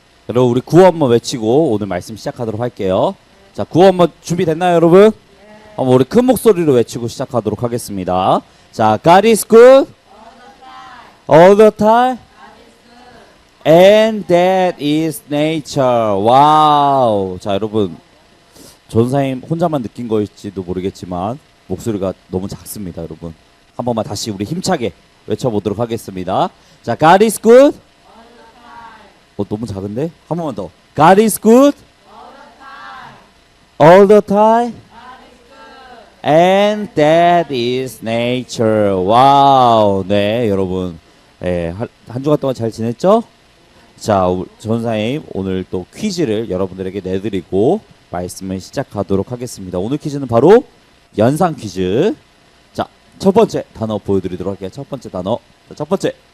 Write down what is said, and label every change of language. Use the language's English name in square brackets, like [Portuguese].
[Korean] 여러분 우리 구호 한번 외치고 오늘 말씀 시작하도록 할게요. 자, 구호 한번 준비됐나요, 여러분? 한번 우리 큰 목소리로 외치고 시작하도록 하겠습니다. [English] 자, God is good all the time and that is nature. [Korean] 와우. 자, 여러분 전사님 혼자만 느낀 거일지도 모르겠지만 목소리가 너무 작습니다, 여러분. 한 번만 다시 우리 힘차게 외쳐보도록 하겠습니다. 자, [English] God is good. [Korean] 너무 작은데? 한 번만 더. [English] God is good all the time and that is nature. [Korean] 와우. 네, 여러분. 네, 한 주간 동안 잘 지냈죠? 자, 전사님 오늘 또 퀴즈를 여러분들에게 내드리고 말씀을 시작하도록 하겠습니다. 오늘 퀴즈는 바로 연상 퀴즈. 자, 첫 번째 단어 보여드리도록 할게요. 첫 번째 단어. 자, 첫 번째.